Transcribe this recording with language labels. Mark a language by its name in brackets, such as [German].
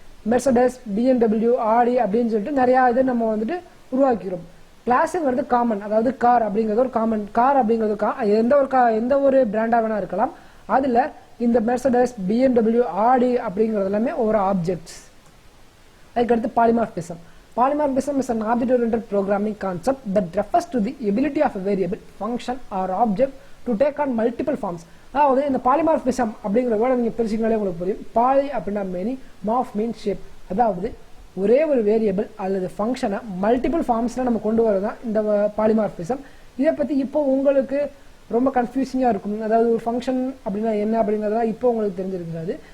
[Tamil] Mercedes, BMW, ஆடி அப்படின்னு சொல்லிட்டு நிறைய இது நம்ம வந்துட்டு உருவாக்கிறோம். கிளாஸுங்கிறது காமன், அதாவது கார் அப்படிங்கிறது ஒரு காமன். கார் அப்படிங்கிறது எந்த ஒரு பிராண்டா வேணா இருக்கலாம். அதுல இந்த மெர்சடஸ், BMW, ஆடி அப்படிங்கிறது எல்லாமே ஒரு ஆப்ஜெக்ட்ஸ். அதுக்கடுத்து polymorphism. [English] Polymorphism is an object-oriented programming concept that refers to the ability of a variable, function or object to take on multiple forms. [Tamil] அதாவது இந்த பாலிமார்பிசம் அப்படிங்கிற வேர்டை நீங்க பிரிச்சிங்கனாலே உங்களுக்கு புரியும். பாலி அப்படின்னா மெனி, மார்ஃப் மீன் ஷேப். அதாவது ஒரே ஒரு வேரியபிள் அல்லது ஃபங்க்ஷனை மல்டிபிள் ஃபார்ம்ஸ்ல நம்ம கொண்டு வரதான் இந்த பாலிமார்பிசம். இதை பத்தி இப்போ உங்களுக்கு ரொம்ப கன்ஃபியூசிங்கா இருக்கும். அதாவது ஒரு ஃபங்க்ஷன் அப்படின்னா என்ன அப்படிங்கிறதா இப்போ உங்களுக்கு தெரிஞ்சிருக்காது.